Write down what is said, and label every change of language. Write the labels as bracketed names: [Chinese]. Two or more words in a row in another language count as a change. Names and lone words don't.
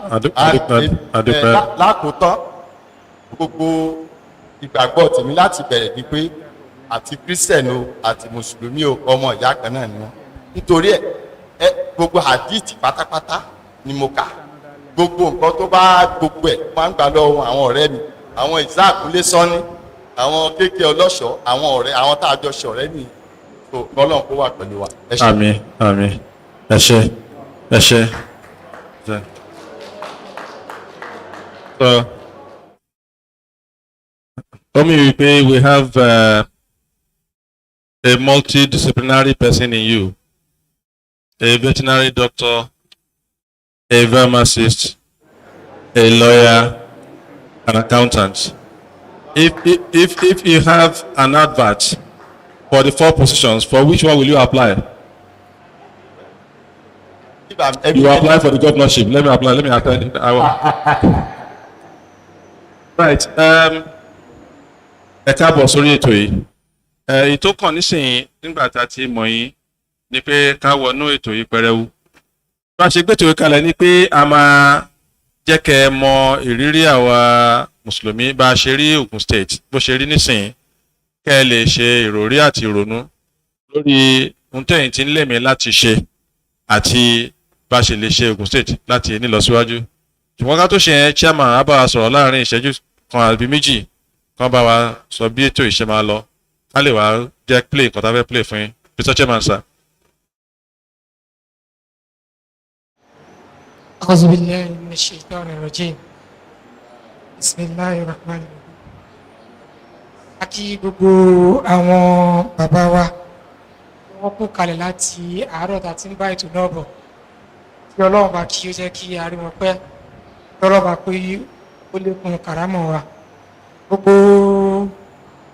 [Yoruba] lákòótán gbogbo ìgbàgbọ́ tèmi láti bẹ̀rẹ̀ ni pé àti Christian o àti mùsùlùmí o ọmọ ìyá kan náà ni wọn nítorí ẹ gbogbo hadith pátápátá ni mo kà gbogbo nǹkan tó bá gbogbo ẹ̀ máa ń gbà lọ́wọ́ àwọn ọ̀rẹ́ mi àwọn ìsáàkúnlé sọ́ni àwọn kéèké ọlọ́ṣọ́ àwọn ọ̀rẹ́ àwọn tá a jọ ṣe ọ̀rẹ́ nìyí tó Ọlọ́run kó wà pẹ̀lú wa. Àmín àmín ẹ ṣé ẹ ṣé. [English] We have a multidisciplinary person in you, a veterinary doctor, a pharmacist, a lawyer, an accountant. If you have an advert for the 4 positions, for which one will you apply? You apply for the governorship. Let me apply. Let me attend. Right. [Yoruba] Ẹ káàbọ̀ sórí ètò yìí. Ètò kan nísìnyí nígbà tá a ti mọ̀ yín ni pé ká wọnú ètò yìí pẹrẹwu. Bá a ṣe gbé ètò yìí kalẹ̀ ni pé a máa jẹ́ kẹ́ ẹ mọ ìrírí àwa Mùsùlùmí bá a ṣe rí Ogun State bó ṣe rí nísìnyí kẹ́ ẹ lè ṣe ìròrí àti ìrònú lórí ohun tẹ̀yin tí ń lèmí láti ṣe àti bá a ṣe lè ṣe Ogun State láti nílọsíwájú. Ṣùgbọ́n ká tó ṣe yẹn chairman á bá wa sọ̀rọ̀ láàrin ìṣẹ́jú kan àbí méjì kan bá wa sọ bí ètò ìṣe máa lọ ká lè wá jẹ́ play nǹkan tá a fẹ́ play fún yín Mr. [English] Chairman sir. [Arabic] أعوذ بالله من الشيطان الرجيم بسم الله الرحمن الرحيم. [Yoruba] A kí gbogbo àwọn bàbá wa wọ́n kú kalẹ̀ láti àárọ̀ tá a ti ń bá ètò náà bọ̀ kí Ọlọ́run bá kí ó jẹ́ kí a rí wọn pẹ́ kí Ọlọ́run bá pé ó lékún kàrámọ̀ wa gbogbo tótómi tí a